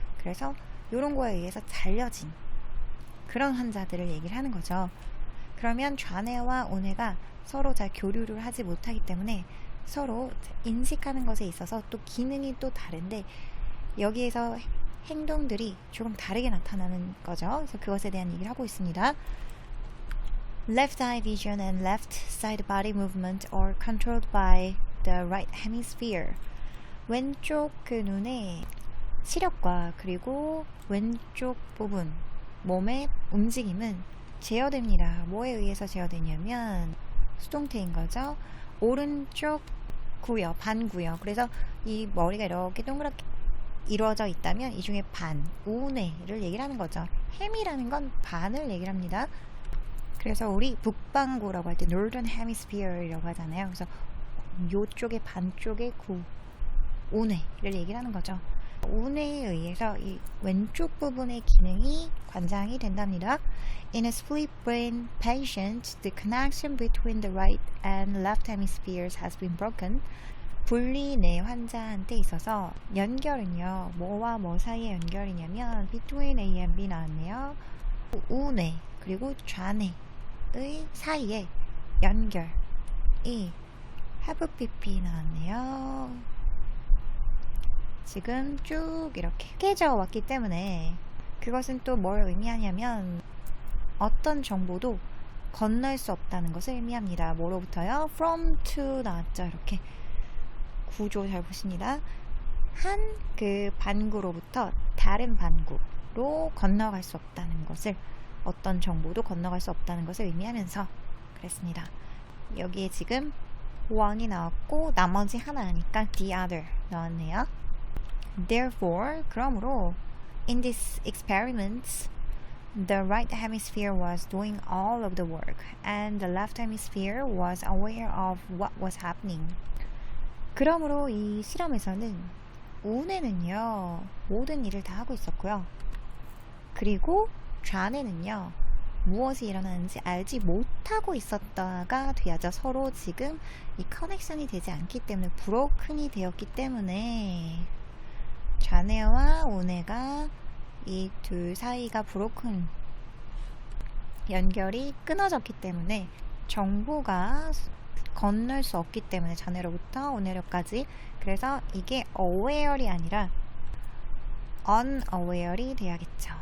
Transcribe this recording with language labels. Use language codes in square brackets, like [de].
[ko] 그래서 이런 거에 의해서 잘려진 그런 환자들을 얘기를 하는 거죠. 그러면 좌뇌와 우뇌가 서로 잘 교류를 하지 못하기 때문에 서로 인식하는 것에 있어서 또 기능이 또 다른데 여기에서 행동들이 조금 다르게 나타나는 거죠. 그래서 그것에 대한 얘기를 하고 있습니다. [en] Left eye vision and left side body movement are controlled by the right hemisphere. [ko] 왼쪽 그 눈의 시력과 그리고 왼쪽 부분 몸의 움직임은 제어됩니다. 뭐에 의해서 제어되냐면 수동태인 거죠. 오른쪽 구역, 반구역. 그래서 이 머리가 이렇게 동그랗게 이루어져 있다면 이 중에 반, 우뇌를 얘기를 하는 거죠. 햄이라는 건 반을 얘기를 합니다. 그래서 우리 북반구라고 할 때 [en] Northern Hemisphere [ko] 이라고 하잖아요. 그래서 요쪽의 반쪽의 우뇌를 얘기를 하는 거죠. 우뇌에 의해서 이 왼쪽 부분의 기능이 관장이 된답니다. [en] In a split brain patient, the connection between the right and left hemispheres has been broken. [ko] 분리뇌 환자한테 있어서 연결은요, 뭐와 뭐 사이의 연결이냐면 [en] between A and B [ko] 나왔네요. 우뇌 그리고 좌뇌 사이에 연결이 [en] have pp [ko] 나왔네요. 지금 쭉 이렇게 깨져 왔기 때문에 그것은 또 뭘 의미하냐면 어떤 정보도 건널 수 없다는 것을 의미합니다. 뭐로부터요? [en] from to [ko] 나왔죠. 이렇게 구조 잘 보십니다. 한 그 반구로부터 다른 반구로 건너갈 수 없다는 것을, 어떤 정보도 건너갈 수 없다는 것을 의미하면서 그랬습니다. 여기에 지금 one이 나왔고 나머지 하나니까 [en] the other [ko] 나왔네요. [en] Therefore, [ko] 그러므로 [en] in these experiments the right hemisphere was doing all of the work and the left hemisphere was aware of what was happening. [ko] 그러므로 이 실험에서는 우뇌는요 모든 일을 다 하고 있었고요. 그리고 좌뇌는요 무엇이 일어나는지 알지 못하고 있었다가 돼야죠. 서로 지금 이 커넥션이 되지 않기 때문에 브로큰이 되었기 때문에 좌뇌와 우뇌가 이 둘 사이가 브로큰 연결이 끊어졌기 때문에 정보가 건널 수 없기 때문에 좌뇌로부터 우뇌로까지, 그래서 이게 aware이 아니라 unaware이 돼야겠죠.